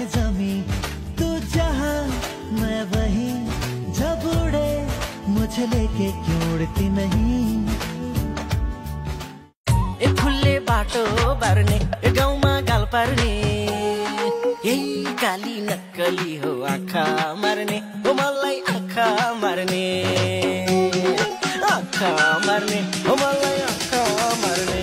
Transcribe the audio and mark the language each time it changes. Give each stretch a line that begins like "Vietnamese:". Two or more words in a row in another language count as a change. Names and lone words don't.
Hindi: जमी, तू जहां मैं वहीं, जब उड़े मुझे लेके क्यों उड़ती नहीं।
Nepali: ए खुले बाटो बार्ने, ए गाउँमा गाल पार्ने, यही गाली नक्कली हो आँखा मार्ने, हो मलाई आँखा मार्ने, आँखा मार्ने, हो मलाई आँखा मार्ने।